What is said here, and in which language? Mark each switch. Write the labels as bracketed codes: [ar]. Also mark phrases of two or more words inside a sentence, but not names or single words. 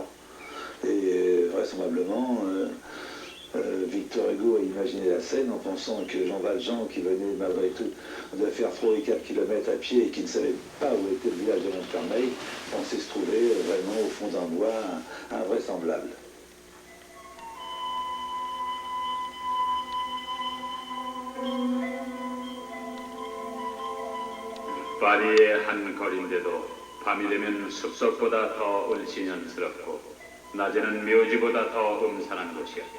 [fr] Et vraisemblablement, Victor Hugo a imaginé la scène en pensant que Jean Valjean, qui venait malgré tout de faire 3 ou 4 kilomètres à pied et qui ne savait pas où était le village de Montfermeil, pensait se trouver vraiment au fond d'un bois invraisemblable. [ko] 파리의 한 거리인데도 밤이 되면 숲속보다 더 을씨년스럽고 낮에는 묘지보다 더 음산한 곳이었다.